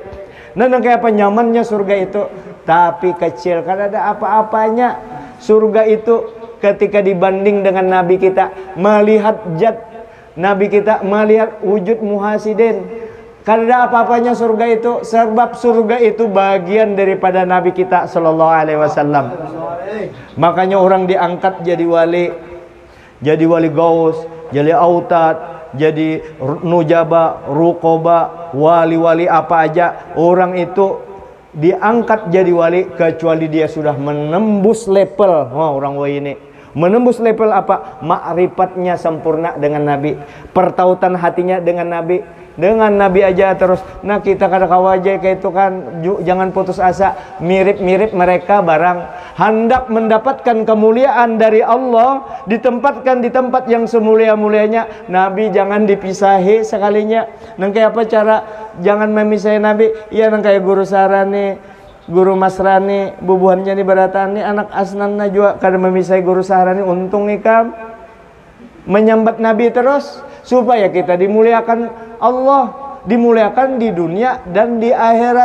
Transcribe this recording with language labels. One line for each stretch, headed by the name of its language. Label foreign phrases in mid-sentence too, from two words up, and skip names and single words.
Banjar: Nah, kayak apa nyamannya surga itu, tapi kecil, kada ada apa-apanya.
Indonesian: Surga itu ketika dibanding dengan Nabi kita, melihat zat Nabi kita, melihat wujud muhasidin,
Banjar: kada ada apa-apanya
Indonesian: surga itu. Sebab surga itu bagian daripada Nabi kita
Arabic: صلى الله عليه وسلم.
Indonesian: Makanya orang diangkat jadi wali gaus, jadi autad, jadi nujaba, ruqoba, wali-wali apa aja, orang itu diangkat jadi wali kecuali dia sudah menembus level. Orang wali ini menembus level apa? Ma'rifatnya sempurna dengan Nabi, pertautan hatinya dengan Nabi. Dengan Nabi aja terus.
Banjar: Nah kita kada kawaja kayak itu kan, jangan putus asa.
Indonesian: Mirip-mirip mereka barang hendak mendapatkan kemuliaan dari Allah, ditempatkan di tempat yang semulia-mulianya. Nabi jangan dipisahi sekalinya.
Banjar: Nang kayak apa cara jangan memisahi Nabi? Iya nang kayak guru sarani, guru masrani, bubuhannya nih beratan nih anak asnan najwa kada memisahi guru sarani.
Indonesian: Untung ikam menyambat Nabi terus supaya kita dimuliakan Allah, dimuliakan di dunia dan di akhirat.